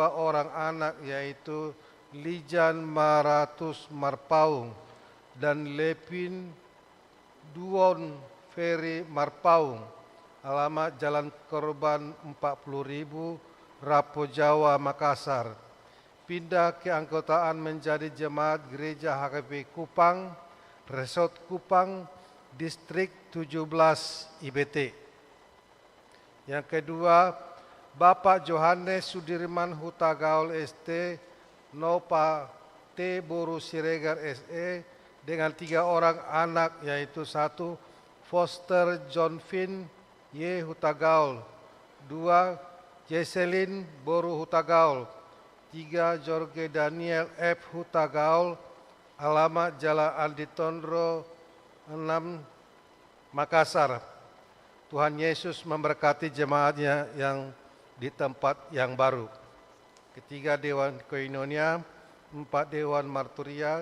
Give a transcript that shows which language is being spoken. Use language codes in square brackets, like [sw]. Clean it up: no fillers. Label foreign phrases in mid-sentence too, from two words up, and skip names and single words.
[id] orang anak yaitu Lijan Maratus Marpaung dan Lepin Duon Ferry Marpaung, alamat Jalan Korban 40.000 Rapo Jawa Makassar, pindah keanggotaan menjadi jemaat gereja HKBP Kupang, Resort Kupang, Distrik 17 IBT. Yang kedua, Bapak Johannes Sudirman Hutagaul ST, Nopa T. Boru Siregar SE dengan 3 orang anak yaitu 1. Foster John Finn Y. Hutagaul, 2. Jesselyn Boru Hutagaul, 3. Jorge Daniel F. Hutagaul, alamat Jalan Andi Tondro 6 Makassar. Tuhan Yesus memberkati jemaatnya yang di tempat yang baru. Ketiga, Dewan Koinonia. 4, Dewan Marturia.